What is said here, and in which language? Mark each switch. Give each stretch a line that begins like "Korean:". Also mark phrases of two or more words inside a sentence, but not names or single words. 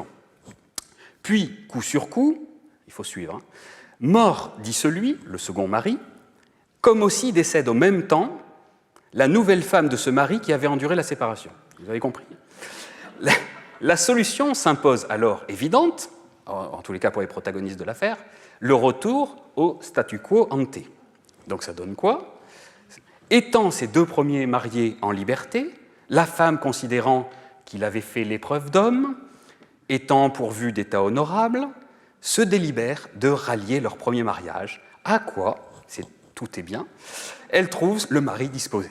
French: Puis, coup sur coup, il faut suivre, mort dit celui, le second mari, comme aussi décède au même temps la nouvelle femme de ce mari qui avait enduré la séparation. Vous avez compris? La solution s'impose alors évidente, en tous les cas pour les protagonistes de l'affaire, le retour au
Latin: statu quo ante.
French: Donc ça donne quoi? Étant ces deux premiers mariés en liberté, la femme considérant qu'il avait fait l'épreuve d'homme, étant pourvue d'état honorable, se délibèrent de rallier leur premier mariage, à quoi, tout est bien, elle trouve le mari disposé.